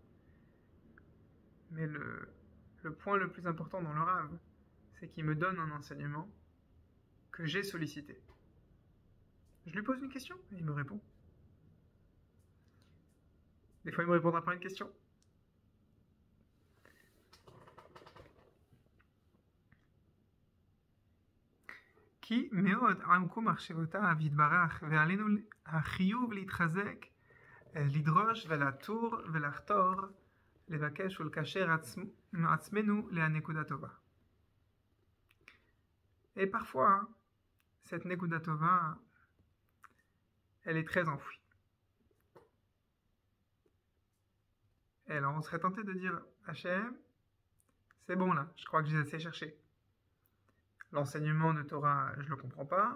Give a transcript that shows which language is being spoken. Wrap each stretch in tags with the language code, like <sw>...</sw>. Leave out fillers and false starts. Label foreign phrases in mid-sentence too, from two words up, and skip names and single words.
<fr>Mais le point le plus important dans le Rav, c'est qu'il me donne un enseignement que j'ai sollicité. Je lui pose une question et il me répond. Des fois, il me répondra par une question.</fr> <he>כי מאוד עמקו מחשבותיו יתברך, ועלינו החיוב להתחזק, לדרוש ולעטור ולחתור, לבקש ולקשר עצמנו לנקודה טובה.</he> <fr>Et parfois, hein, cette</fr> <he>נקודה טובה,</he> <fr>elle est très enfouie. Et alors, on serait tenté de dire, Hachem, c'est bon là, je crois que j'ai assez cherché. L'enseignement de Torah, je ne le comprends pas.</fr>